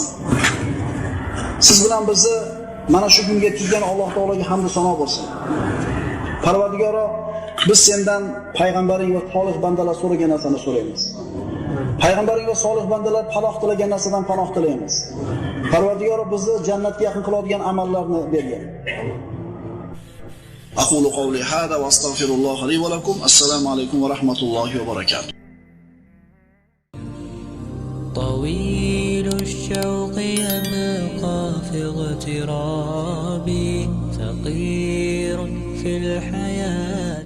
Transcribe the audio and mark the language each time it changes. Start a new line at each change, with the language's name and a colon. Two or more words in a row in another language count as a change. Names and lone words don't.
Uzbek: Siz bilan bizni mana shu kunga yetkazgan Alloh taologa hamd va sano bo'lsin. Parvardigoro, biz sendan payg'ambaring va solih bandalar so'ragan narsani so'raymiz. Payg'ambaring va solih bandalar panoh tilagan narsadan panoh tilaymiz. Parvardigoro, bizni jannatga yaqin qiladigan amallarni bergin.
Arabic: أقول قولي هذا وأستغفر الله لي ولكم. السلام عليكم ورحمة الله وبركاته. طويل الشوق يبقى في اغترابي ثقير في الحياة